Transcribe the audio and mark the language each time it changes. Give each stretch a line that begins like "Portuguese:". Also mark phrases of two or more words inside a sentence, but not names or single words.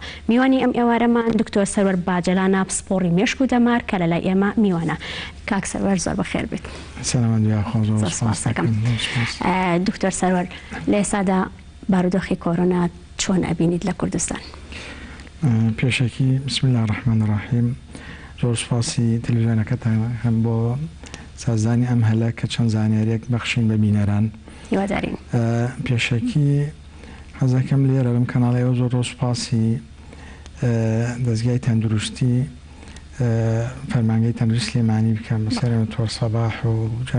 Central Kurdish: میوانی ئەم ئێوارەمان دکتۆر سەرور باجەلانە پسپۆڕی مێشک و دەمار کە لەلای ئێمە میوانە. کاک سەرور زۆر بەخێر بێت. دکتۆر سەرور لە ئێستادا بارودۆخی کۆرۆنا چۆن ئەبینیت لە کوردستان؟
Arabic: پێشەکی بسم الله الرحمن الرحیم.
Central Kurdish: زۆر سپاسی تەلەڤیزیۆنەکەتان هەم بۆ سازانی ئەم هەلە کە چەند زانیاریەک بەخشین بە بینەران. هیوادارین. پێشەکی حەزەکەم لێرە لەم کەناڵەوە زۆر سپاسی دەستگای تەندروستی فەرمانگەی تەندروست سلێمانی بکەم بەسەر تۆر سەباح و جەم